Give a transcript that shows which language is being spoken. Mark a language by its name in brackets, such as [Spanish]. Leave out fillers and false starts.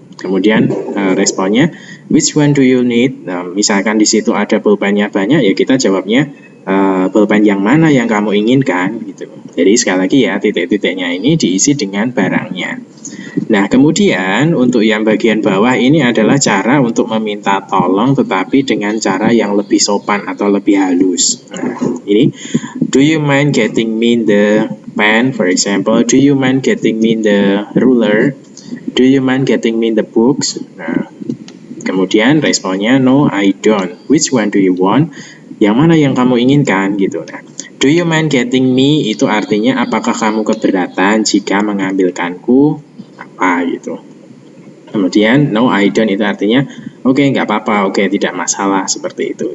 [Indonesian] Kemudian responnya, [English] which one do you need? [Indonesian] Nah, misalkan di situ ada pulpennya banyak, ya kita jawabnya pulpen yang mana yang kamu inginkan gitu. Jadi sekali lagi ya, titik-titiknya ini diisi dengan barangnya. Nah, kemudian untuk yang bagian bawah ini adalah cara untuk meminta tolong tetapi dengan cara yang lebih sopan atau lebih halus. Nah, ini, [English] do you mind getting me the pen, for example? Do you mind getting me the ruler? Do you mind getting me the books? [Indonesian] Nah, kemudian responnya, [English] no, I don't. Which one do you want? [Indonesian] Yang mana yang kamu inginkan gitu. Nah, [English] do you mind getting me [Indonesian] itu artinya apakah kamu keberatan jika mengambilkanku apa gitu. Kemudian [English] no, I don't [Indonesian] itu artinya oke, nggak apa-apa, oke, tidak masalah, seperti itu.